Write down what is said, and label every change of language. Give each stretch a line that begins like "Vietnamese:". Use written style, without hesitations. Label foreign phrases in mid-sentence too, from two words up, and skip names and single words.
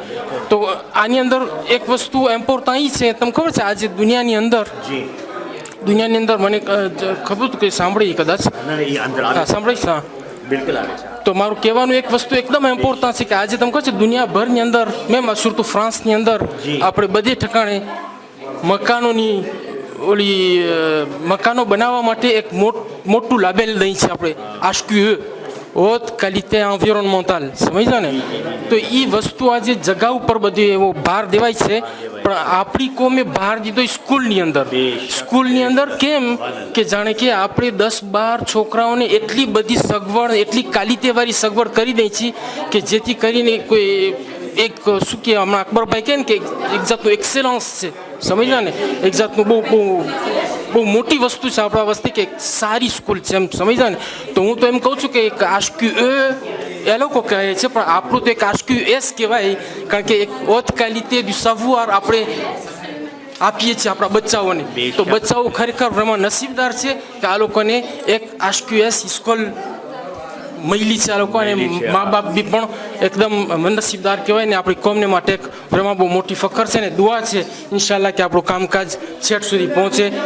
Gujarati: તો આની અંદર એક વસ્તુ ઇમ્પોર્ટન્ટ એ છે, તમને ખબર છે આજે દુનિયાની અંદર મને ખબર હતું કે સાંભળી કદાચ સાંભળીશ, હા બિલકુલ આવે છે. તો મારું કહેવાનું એક વસ્તુ એકદમ ઇમ્પોર્ટન્ટ છે કે આજે તમે કહો છો દુનિયાભરની અંદર મેમ સુરત ફ્રાન્સની અંદર આપણે બધે ઠેકાણે મકાનો બનાવવા માટે એક મોટું લાબેલ દઈ છે આપણે HQE,
French: haute qualité environnementale,
Gujarati: સમજ્યા ને? તો એ વસ્તુ આજે જગા ઉપર બધી એવો ભાર દેવાય છે, પણ આપણી કોમે ભાર દીધો સ્કૂલની અંદર કેમ કે જાણે કે આપણે 10-12 છોકરાઓને એટલી બધી સગવડ, એટલી ક્વોલિટીવાળી સગવડ કરી દઈ છીએ કે જેથી કરીને કોઈ એક શું કે હમણાં અકબરભાઈ કહે ને કે એક જાતનું એક્સેલન્સ છે, સમજ્યા ને? એક જાતનું બહુ મોટી વસ્તુ છે આપણા વસ્તી કે સારી સ્કૂલ છે, એમ સમજ્યા ને? તો હું તો એમ કહું છું કે એક HQE એ લોકો કહે છે, પણ આપણું તો એક HQS કહેવાય, કારણ કે એક
French: haute qualité du savoir
Gujarati: આપણે આપીએ છીએ આપણા બચ્ચાઓને. તો બચ્ચાઓ ખરેખર vraiment નસીબદાર છે કે આ લોકોને એક HQS સ્કૂલ મળી છે. આ લોકોને મા બાપ બી પણ એકદમ નસીબદાર કહેવાય ને. આપણી કોમને માટે એક vraiment બહુ મોટી ફખર છે ને દુઆ છે
Arabic: إن شاء الله
Gujarati: કે આપણું કામકાજ છેટ સુધી પહોંચે.